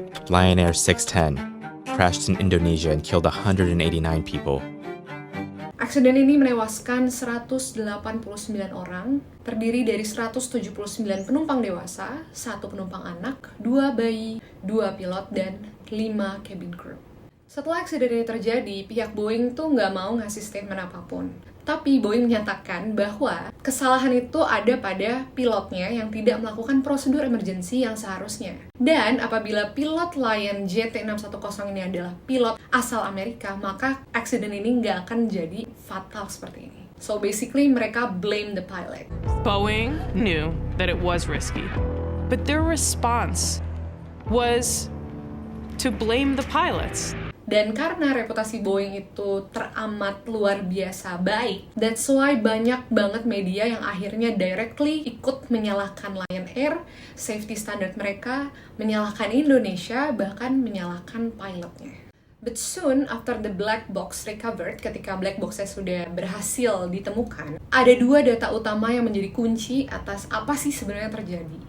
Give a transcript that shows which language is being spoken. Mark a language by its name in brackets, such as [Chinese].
[English] Lion Air 610 crashed in Indonesia and killed 189 people. [Indonesian] Aksiden ini menewaskan 189 orang, terdiri dari 179 penumpang dewasa, 1 penumpang anak, 2 bayi, 2 pilot, dan 5 cabin crew. Setelah aksiden ini terjadi, pihak Boeing tuh nggak mau ngasih statement apapun. Tapi Boeing menyatakan bahwa kesalahan itu ada pada pilotnya yang tidak melakukan prosedur emergency yang seharusnya. Dan apabila pilot Lion JT610 ini adalah pilot asal Amerika, maka aksiden ini nggak akan jadi fatal seperti ini. [English] So basically [Indonesian] mereka [English] blame the pilot. Boeing knew that it was risky, but their response was to blame the pilots. [Indonesian] Dan karena reputasi Boeing itu teramat luar biasa baik, [English] that's why [Indonesian] banyak banget media yang akhirnya directly ikut menyalahkan Lion Air, safety standard mereka, menyalahkan Indonesia, bahkan menyalahkan pilotnya. [English] But soon after the black box recovered, [Indonesian] ketika black box-nya sudah berhasil ditemukan, ada 2 data utama yang menjadi kunci atas apa sih sebenarnya terjadi.